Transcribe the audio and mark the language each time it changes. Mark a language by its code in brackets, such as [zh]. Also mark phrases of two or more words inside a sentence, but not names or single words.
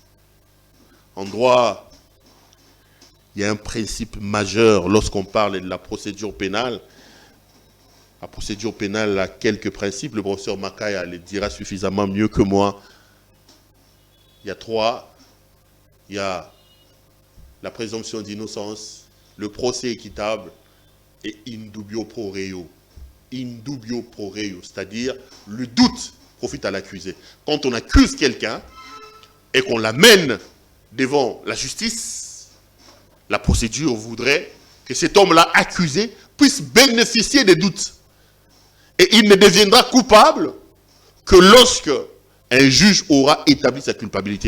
[fr] En droit, il y a un principe majeur lorsqu'on parle de la procédure pénale. La procédure pénale a quelques principes. Le professeur Makaya les dira suffisamment mieux que moi. Il y a trois. Il y a la présomption d'innocence, le procès équitable et [la] in dubio pro reo. In dubio pro reo, [fr] c'est-à-dire le doute profite à l'accusé. Quand on accuse quelqu'un et qu'on l'amène devant la justice, la procédure voudrait que cet homme-là accusé puisse bénéficier des doutes. Et il ne deviendra coupable que lorsque un juge aura établi sa culpabilité.